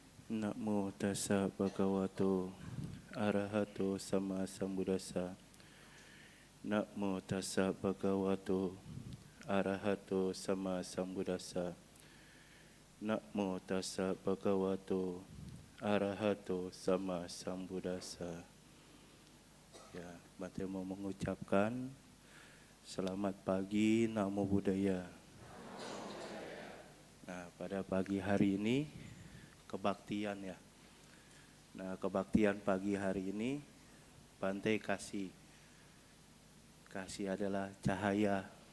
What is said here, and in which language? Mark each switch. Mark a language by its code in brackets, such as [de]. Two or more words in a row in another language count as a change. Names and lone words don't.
[pi] Namo tassa bhagavato arahato sama sambuddhassa. Namo tassa bhagavato arahato sama sambuddhassa. Namo tassa bhagavato arahato sama sambuddhassa. [id] Ya, Bante mau mengucapkan selamat pagi, [pi] Namo Buddhaya. [id] Nah, pada pagi hari ini kebaktian ya. Nah, kebaktian pagi hari ini Bante kasih adalah cahaya.